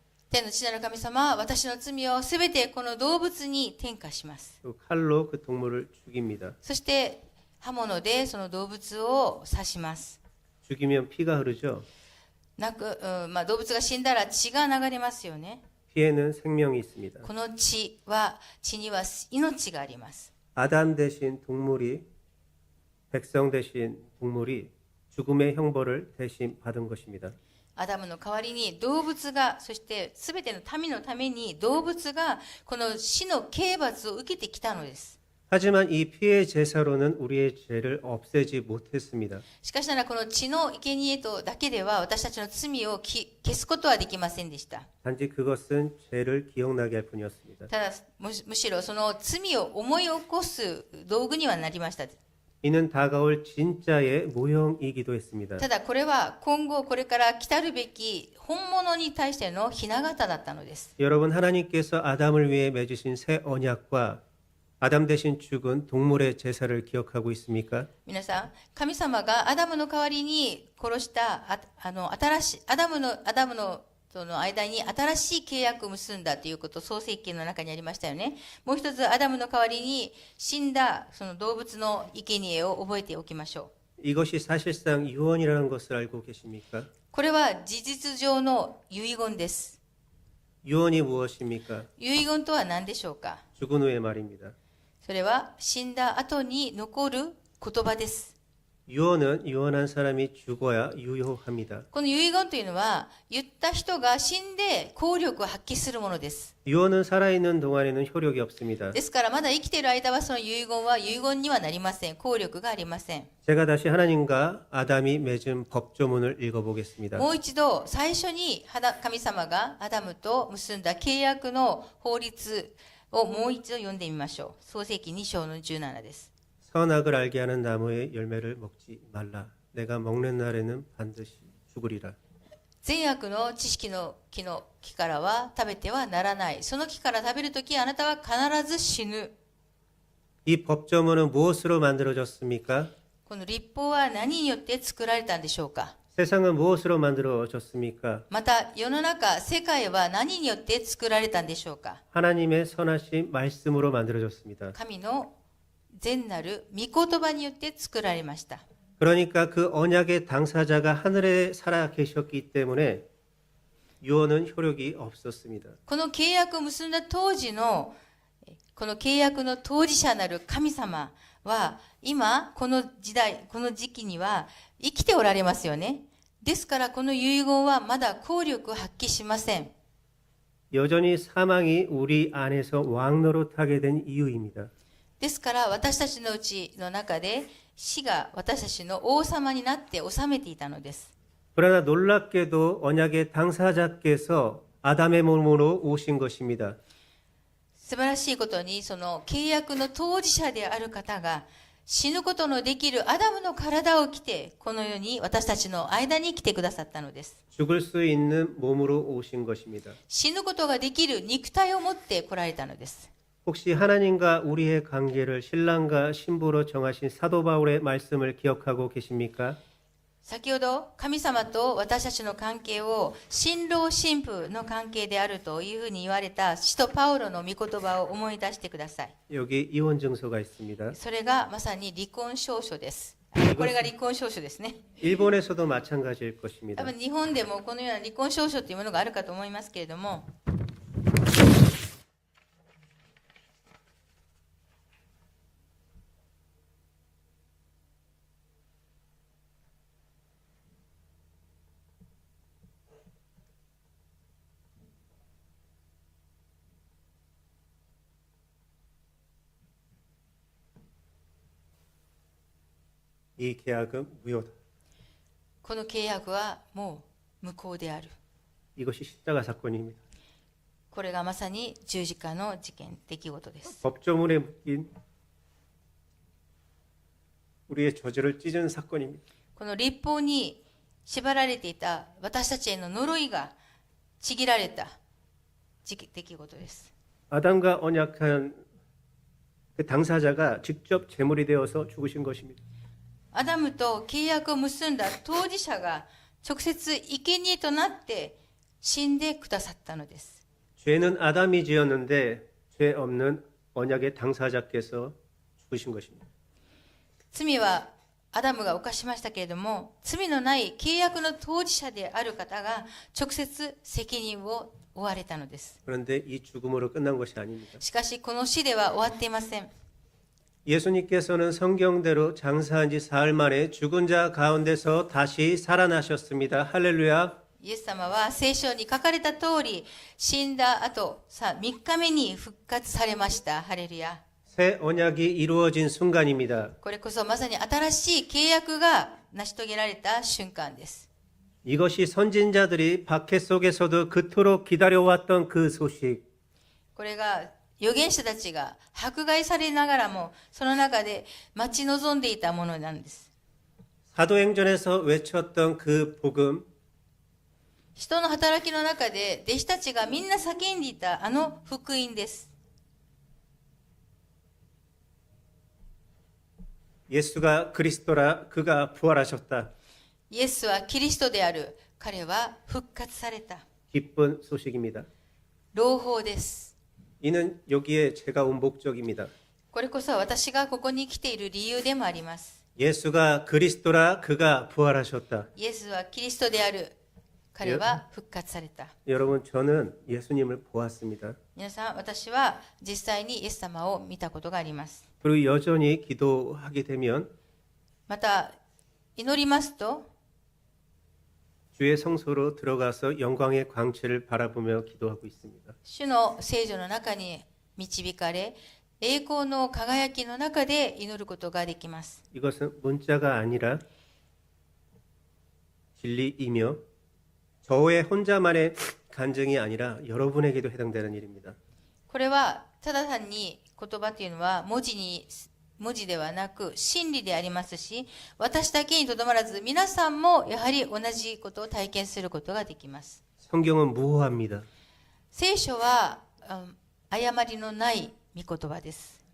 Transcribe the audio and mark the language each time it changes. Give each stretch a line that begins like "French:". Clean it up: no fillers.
Japanese: 天の父なる神様、私の罪をすべてこの動物に転嫁します。
Korean: 또 칼로 그 동물을 죽입니다.
Japanese: そして刃物でその動物を刺します。
Korean: 죽이면 피가 흐르죠.
Japanese: 動物が死んだら血が流れますよね。
Korean: 피에는 생명이 있습니다.
Japanese: この血には命があります。
Korean: 아담 대신 동물이 백성 대신 동물이 죽음의 형벌을 대신 받은 것입니다.
Japanese: アダムの代わりに動物が、そして全ての民のために動物がこの死の刑罰を受けてきたのです。
Korean: 하지만 이 피의 제사로는 우리의 죄를 없애지 못했습니다.
Japanese: しかしながらこの血の生贄とだけでは私たちの罪を消すことはできませんでした。
Korean: 단지 그것은 죄를 기억나게 할 뿐이었습니다.
Japanese: ただむしろその罪を思い起こす道具にはなりました。
Korean: 이는 다가올 진짜의 모형이기도 했습니다.
Japanese: ただこれは今後これから来たるべき本物に対しての雛形だったのです。
Korean: 여러분 하나님께서 아담을 위해 맺으신 새 언약과 아담 대신 죽은 동물의 제사를 기억하고 있습니까?
Japanese: 皆さん、神様がアダムの代わりに殺したアダムのその間に新しい契約を結んだということ、創世記の中にありましたよね。もう一つ、アダムの代わりに死んだその動物の生贄を覚えておきましょう。
Korean: 이것이 사실상 유언이라는 것을 알고 계십니까?
Japanese: これは事実上の遺言です。
Korean: 유언이 무엇입니까?
Japanese: 遺言とは何でしょうか。
Korean: 죽은 후의 말입니다.
Japanese: それは死んだ後に残る言葉です。
Korean: 유언은 유언한 사람이 죽어야 유효합니다.
Japanese: この遺言というのは、言った人が死んで効力を発揮するものです。
Korean: 유언은 살아있는 동안에는 효력이 없습니다.
Japanese: ですからまだ生きている間はその遺言は遺言にはなりません。効力がありません。
Korean: 제가 다시 하나님과 아담이 맺은 법조문을 읽어보겠습니다.
Japanese: もう一度最初に神様がアダムと結んだ契約の法律をもう一度読んでみましょう。創世記2章の17です。
Korean: 선악을 알게 하는 나무의 열매를 먹지 말라. 내가 먹는 날에는 반드시 죽으리라.
Japanese: 善悪の知識の木からは食べてはならない。その木から食べるときあなたは必ず死ぬ。
Korean: 이 법조문은 무엇으로 만들어졌습니까?
Japanese: この律法は何によって作られたんでしょうか。
Korean: 세상은 무엇으로 만들어졌습니까?
Japanese: また世の中、世界は何によって作られたんでしょうか。
Korean: 하나님의 선하신 말씀으로 만들어졌습니다.
Japanese: 神の善なる御言葉によって作られました。
Korean: 그러니까 그 언약의 당사자가 하늘에 살아 계셨기 때문에 유언은 효력이 없었습니다.
Japanese: この契約を結んだ当時のこの契約の当事者なる神様は今この時代この時期には生きておられますよね。ですからこの遺言はまだ効力を発揮しません。
Korean: 여전히 사망이 우리 안에서 왕노릇하게 된 이유입니다.
Japanese: ですから私たちのうちの中で死が私たちの王様になって治めていたのです。
Korean: 그러나 놀랍게도 언약의 당사자께서 아담의 몸으로 오신 것입니다.
Japanese: 素晴らしいことにその契約の当事者である方が死ぬことのできるアダムの体を着てこの世に私たちの間に来てくださったのです。
Korean: 죽을 수 있는 몸으로 오신 것입니다.
Japanese: 死ぬことができる肉体を持って来られたのです。
Korean: 혹시 하나님과 우리의 관계를 신랑과 신부로 정하신 사도 바울의 말씀을 기억하고 계십니까?
Japanese: 先ほど神様と私たちの関係を新郎新婦の関係であるというふうに言われた使徒パウロの御言葉を思い出してください。
Korean: 여기 이혼 증서가 있습니다.
Japanese: それがまさに離婚証書です。これが離婚証書ですね。
Korean: 일본에서도 마찬가지일
Japanese: 多
Korean: 것입니다.
Japanese: 分日本でもこのような離婚証書というものがあるかと思いますけれども、
Korean: 이 계약은 무효다.
Japanese: この契約はもう無効である。
Korean: 이것이 십자가 사건입니다.
Japanese: これがまさに十字架の事件、出来事です。
Korean: 법조문에 묶인 우리의 저주를 찢은 사건입니다.
Japanese: この律法に縛られていた私たちへの呪いがちぎられた出来事です。
Korean: 아담과 언약한 그 당사자가 직접 제물이 되어서 죽으신 것입니다.
Japanese: アダムと契約を結んだ当事者が直接生贄となって死んでくださったのです。
Korean: 죄는 아담이 지었는데 죄 없는 언약의 당사자께서 죽으신 것입니다.
Japanese: 罪はアダムが犯しましたけれども、罪のない契約の当事者である方が直接責任を負われたのです。
Korean: 그런데 이 죽음으로 끝난 것이 아닙니다.
Japanese: しかしこの死では終わっていません。
Korean: 예수님께서는 성경대로 장사한 지 사흘 만에 죽은 자 가운데서 다시 살아나셨습니다. 할렐루야.
Japanese: イエス様は聖書に書かれた通り、死んだ後、3日目に復活されました。ハレルヤ。
Korean: 새 언약이 이루어진 순간입니다.
Japanese: これこそまさに新しい契約が成し遂げられた瞬間です。
Korean: 이것이 선진자들이 박해 속에서도 그토록 기다려왔던 그 소식.
Japanese: これが預言者たちが迫害されながらも、その中で待ち望んでいたものなんです。
Korean: 사도행전에서 외쳤던 그 복음,
Japanese: 人の働きの中で弟子たちがみんな叫んでいたあの福音です。
Korean: 예수가 그리스도라 그가 부활하셨다.
Japanese: イエスはキリストである。彼は復活された。
Korean: 기쁜 소식입니다.
Japanese: 朗報です。
Korean: 이는 여기에 제가 온 목적입니다.
Japanese: これこそ私がここに来ている理由でもあります。
Korean: 예수가 그리스도라 그가 부활하셨다.
Japanese: イエスはキリストである。彼は復活された。
Korean: 여러분 저는 예수님을 보았습니다.
Japanese: 皆さん、私は実際にイエス様を見たことがあります。
Korean: 그리고 여전히 기도하게 되면
Japanese: また、祈りますと、
Korean: 주의 성소로 들어가서 영광의 광채를 바라보며 기도하고 있습니다.
Japanese: 主の聖女の中に導かれ、栄光の輝きの中で祈ることができます。
Korean: 이것은 문자가 아니라 진리이며 저의 혼자만의 간증이 아니라 여러분에게도 해당되는 일입니다.
Japanese: これはただ単に言葉というのは文字ではなく真理でありますし、私だけにとどまらず皆さんもやはり同じことを体験することができます。
Korean: 성경은 무호합니다.
Japanese: 聖書は誤りのない御言葉です。